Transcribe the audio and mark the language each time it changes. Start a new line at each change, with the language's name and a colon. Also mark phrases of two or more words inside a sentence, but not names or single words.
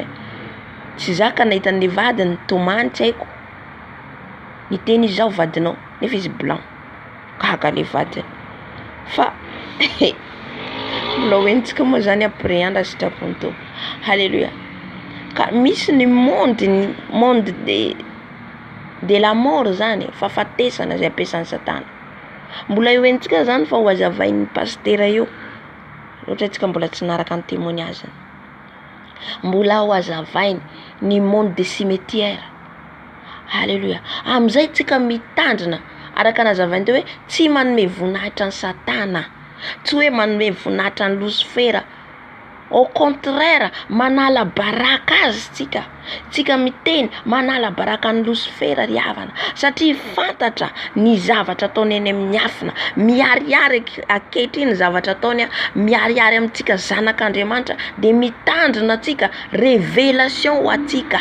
Malagasy: Tsy zaka nahitan'le vadiny tomany tsy haiko. Niteny izy zao vadinao nefa izy blanc. Gaga le vadiny. Fa mbola hoentsika moa zany après andra sitrapony tompo. Halleluja. Ka misy ny
French: monde de la mort
Malagasy: zany, fahafatesana zay ampiasan'ny Satana. Mbola hoentsika zany fa ho azavain'ny pasteur io. Ohatra tsika mbola tsy naraka ny témoignage. Mbola ho azavainy ny
French: monde de cimetière.
Malagasy: Halleluja. Amizay tsika mitandrina araka nazavainy teo hoe tsy manome voninahitra ny Satana, tsy hoe manome voninahitra ny Lucifer.
French: Au contraire,
Malagasy: manala baraka azy tsika. Tsika miteny manala baraka ny Lucifer ry havana. Satria fantatra ny zavatra ataony eny amin'ny afina. Miariary akehitriny zavatra ataony, miariary amintsika zanak'Andriamanitra de mitandrina tsika révélation ho atsika.